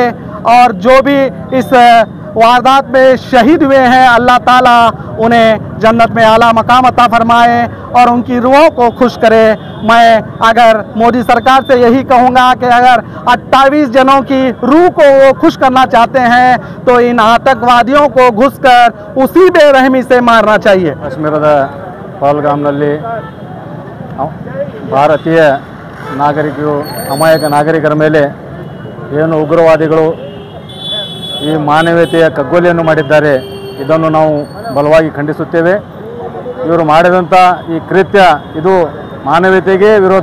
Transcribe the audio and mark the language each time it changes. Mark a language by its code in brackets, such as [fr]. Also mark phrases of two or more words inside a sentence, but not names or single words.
[hi] और जो भी इस वारदात में शहीद हुए हैं, अल्लाह ताला उन्हें जन्नत में आला मकाम अता फरमाए और उनकी रूहों को खुश करे। मैं अगर मोदी सरकार से यही कहूँगा कि अगर 28 जनों की रूह को वो खुश करना चाहते हैं तो इन आतंकवादियों को घुसकर उसी बेरहमी से मारना चाहिए। [kn] ಕಾಶ್ಮೀರದ ಪಹಲ್ಗಾಮ್ನಲ್ಲಿ ಭಾರತೀಯ ನಾಗರಿಕರು, ಅಮಾಯಕ ನಾಗರಿಕರ ಮೇಲೆ ಏನು ಉಗ್ರವಾದಿಗಳು ಈ ಮಾನವೀಯತೆಯ ಕಗ್ಗೊಲೆಯನ್ನು ಮಾಡಿದ್ದಾರೆ, ಇದನ್ನು ನಾವು ಬಲವಾಗಿ ಖಂಡಿಸುತ್ತೇವೆ। ಇವರು ಮಾಡಿದಂಥ ಈ ಕೃತ್ಯ ಇದು ಮಾನವೀಯತೆಗೆ ವಿರೋಧ।